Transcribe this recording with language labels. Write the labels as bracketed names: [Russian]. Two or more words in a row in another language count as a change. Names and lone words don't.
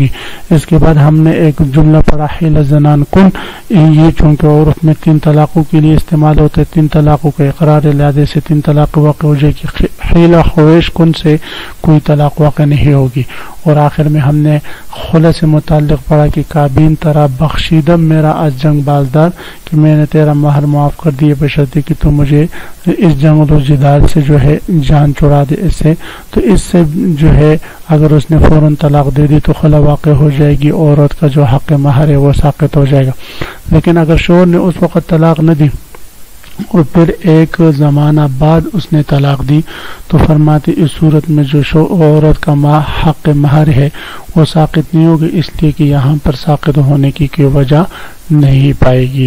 [Urdu] اس کے بعد ہم نے ایک جملہ پڑھا [Persian] حیل زنان کن، [Urdu] یہ چونکہ عورت میں 3 طلاقوں کے لیے استعمال ہوتے، 3 طلاقوں کا اقرار، لہذا سے 3 طلاق واقع ہو جائے گی. [Persian] حیل خویش کن [Urdu] سے کوئی طلاق واقع نہیں ہوگی. اور آخر میں ہم نے خلا سے متعلق پڑھا کہ [Persian] کابین ترا بخشیدم میرا از جنگ بازدار، [Urdu] کہ میں نے تیرا مہر معاف کر دیے بشرطے کہ تو مجھے اس جنگ و جدال سے جو ہے جان چھڑا دے. اس سے جو ہے اگر اس نے فوراً طلاق دے دی تو خلا واقع ہو جائے گی، عورت کا جو حق مہر ہے وہ ساقط ہو جائے گا. لیکن اگر شوہر نے اس وقت طلاق نہ دی اور پھر ایک زمانہ بعد اس نے طلاق دی تو فرماتے اس صورت میں جو عورت کا حق مہر ہے وہ ساقط نہیں ہوگی، اس لیے کہ یہاں پر ساقط ہونے کی کوئی وجہ نہیں پائے گی.